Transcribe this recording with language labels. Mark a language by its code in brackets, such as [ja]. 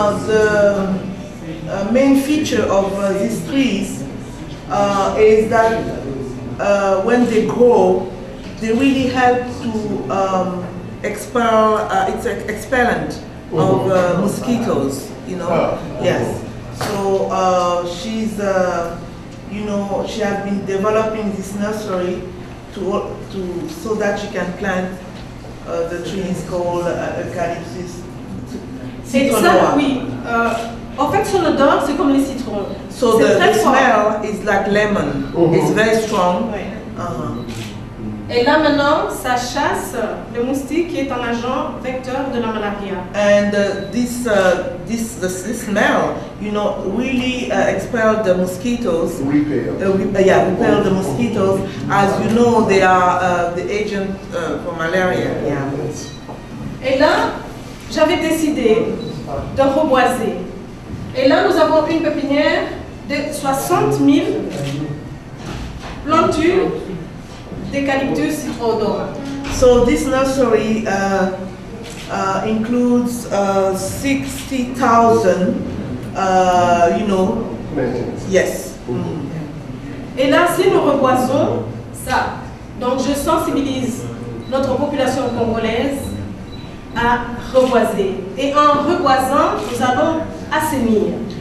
[en] The main feature of these trees is that when they grow, they really help to expel, it's an expellent of mosquitoes, you know. Yes. So she's, you know, she has been developing this nursery so that she can plant the trees called Eucalyptus citrodora. [fr] Oui. En fait, son odeur, c'est comme les citrons. [en] So the smell is like lemon. It's very strong. [fr] Oui. Et là maintenant, ça chasse le moustique qui est un agent vecteur de la malaria. [en] And this smell, you know, really expel the mosquitoes. Repel the mosquitoes. As you know, they are the agent for malaria. Yeah. [fr] Et là, j'avais décidé de reboiser. Et là, nous avons une pépinière de 60 000 plantules d'Eucalyptus citrodora. [en] So this nursery includes 60,000, you know, yes. [fr] Et là, si nous reboisons ça, donc je sensibilise notre population congolaise à reboiser. Et en reboisant, nous allons assainir.